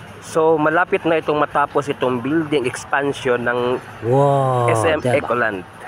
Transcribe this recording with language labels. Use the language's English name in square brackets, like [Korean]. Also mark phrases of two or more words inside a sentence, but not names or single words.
[Filipino] So malapit na itong matapos itong building expansion ng [Korean] 와, [Filipino] SM [Korean] 대박. [Filipino] Ecoland.